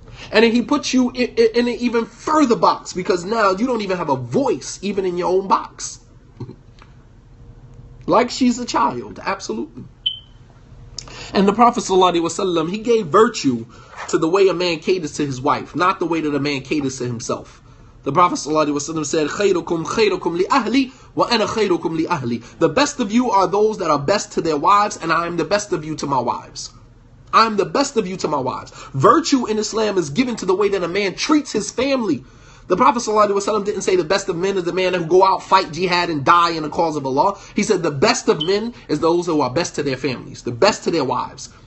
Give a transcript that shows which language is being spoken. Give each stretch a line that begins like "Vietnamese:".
English: And then he puts you in an even further box because now you don't even have a voice even in your own box. Like she's a child, absolutely. And the Prophet ﷺ, he gave virtue to the way a man caters to his wife, not the way that a man caters to himself.
Arabic: The Prophet ﷺ said, خَيْرُكُمْ خَيْرُكُمْ لِأَهْلِ وَأَنَا خَيْرُكُمْ لِأَهْلِ.
English: The best of you are those that are best to their wives, and I am the best of you to my wives. I am the best of you to my wives. Virtue in Islam is given to the way that a man treats his family. The Prophet ﷺ didn't say the best of men is the man who go out, fight jihad, and die in the cause of Allah. He said the best of men is those who are best to their families, the best to their wives.